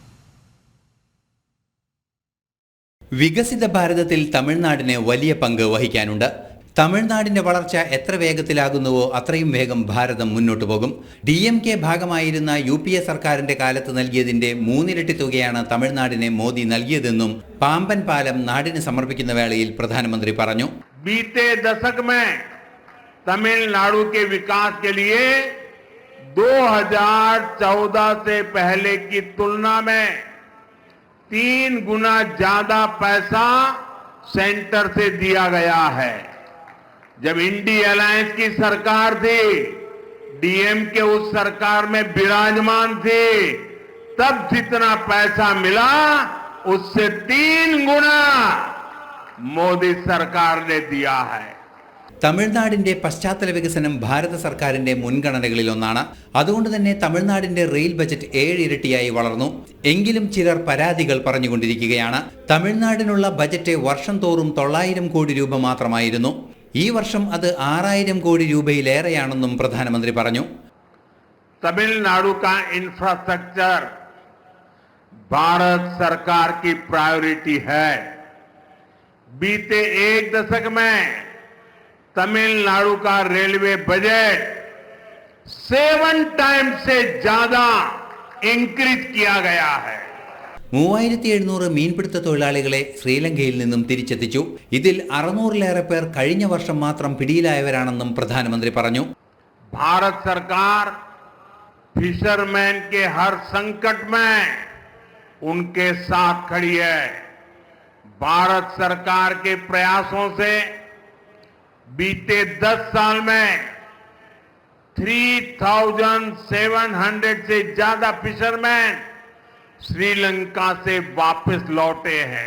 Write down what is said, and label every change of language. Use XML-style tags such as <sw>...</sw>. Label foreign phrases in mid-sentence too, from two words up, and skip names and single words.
<ml>വികസിത ഭാരതത്തിൽ തമിഴ്നാടിന് വലിയ പങ്ക് വഹിക്കാനുണ്ട്. തമിഴ്നാടിന്റെ വളർച്ച എത്ര വേഗത്തിലാകുന്നുവോ അത്രയും വേഗം ഭാരതം മുന്നോട്ടു പോകും. DMK ഭാഗമായിരുന്ന UPA സർക്കാരിന്റെ കാലത്ത് നൽകിയതിന്റെ 3 ഇരട്ടി തുകയാണ് തമിഴ്നാടിനെ മോദി നൽകിയതെന്നും പാമ്പൻ പാലം നാടിന് സമർപ്പിക്കുന്ന വേളയിൽ പ്രധാനമന്ത്രി പറഞ്ഞു.</ml> <hi>बीते दशक में तमिलनाडु के विकास के लिए 2014 से पहले की तुलना में 3 गुना ज्यादा पैसा सेंटर से दिया गया है. जब इंडी अलायंस की सरकार थी, DMK उस सरकार में विराजमान थी, तब जितना पैसा मिला उससे 3 गुना मोदी सरकार ने दिया है.</hi> <ml>തമിഴ്നാടിന്റെ പശ്ചാത്തല വികസനം ഭാരത സർക്കാരിന്റെ മുൻഗണനകളിൽ ഒന്നാണ്. അതുകൊണ്ട് തന്നെ തമിഴ്നാടിന്റെ റെയിൽ ബജറ്റ് 7 ഇരട്ടിയായി വളർന്നു. എങ്കിലും ചിലർ പരാതികൾ പറഞ്ഞുകൊണ്ടിരിക്കുകയാണ്. തമിഴ്നാടിനുള്ള ബജറ്റ് വർഷം തോറും 900 കോടി രൂപ മാത്രമായിരുന്നു. ഈ വർഷം അത് 6000 കോടി രൂപയിലേറെയാണെന്നും പ്രധാനമന്ത്രി പറഞ്ഞു.</ml> <hi>तमिलनाडु का इंफ्रास्ट्रक्चर भारत सरकार की प्रायोरिटी है. बीते 1 दशक में तमिलनाडु का रेलवे बजट 7 टाइम्स से ज्यादा इंक्रीज किया गया है.</hi> <ml>3700 മീൻപിടുത്ത തൊഴിലാളികളെ ശ്രീലങ്കയിൽ നിന്നും തിരിച്ചെത്തിച്ചു. ഇതിൽ 600-ലേറെ പേർ കഴിഞ്ഞ വർഷം മാത്രം പിടിയിലായവരാണെന്നും പ്രധാനമന്ത്രി പറഞ്ഞു.</ml> <hi>भारत सरकार फिशरमैन के हर संकट में उनके साथ खड़ी है. भारत सरकार के प्रयासों से बीते 10 साल में 3700 से ज्यादा फिशरमैन श्रीलंका से वापस लौटे हैं.</hi>